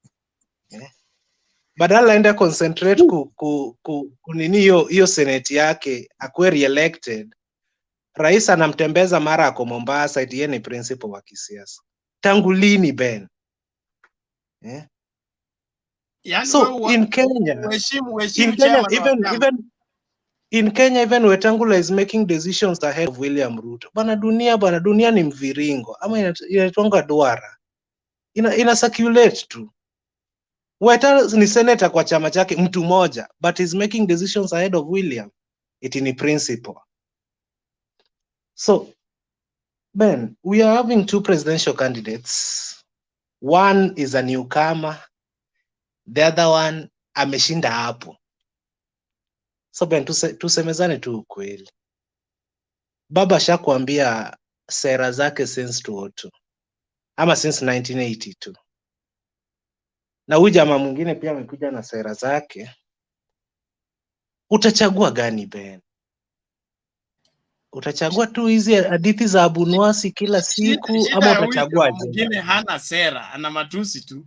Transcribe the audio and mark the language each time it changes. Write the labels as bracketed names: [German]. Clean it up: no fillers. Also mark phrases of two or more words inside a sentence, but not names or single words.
[Swahili] Badala aende concentrate kunini hiyo senate yake akuwe re-elected, rais anamtembeza mara ako Mombasa eti yeye ni principal wa kisiasa. Tangu lini Ben? Yani [English] So in Kenya, [Swahili] uheshimu chairman wa chama. [English] even in Kenya, even Wetangula is making decisions ahead of William Ruto. [Swahili] Bana dunia ni mviringo ama inaitwanga duara, ina circulate tu. Wetangula ni senator kwa chama chake mtu moja, [English] but is making decisions ahead of William. It in principle. So Ben, we are having two presidential candidates. One is a newcomer, the other one [Swahili] ameshinda hapo. So Ben, tusemezane tu ukweli. Baba shakuambia sera zake since 2002 ama since 1982, na huyu jamaa mwingine pia amekuja na sera zake. Utachagua gani Ben? Utachagua tu hizi hadithi za Abunwasi kila siku Shida ama ya huyu utachagua jamaa mwingine hana sera, ana matusi tu.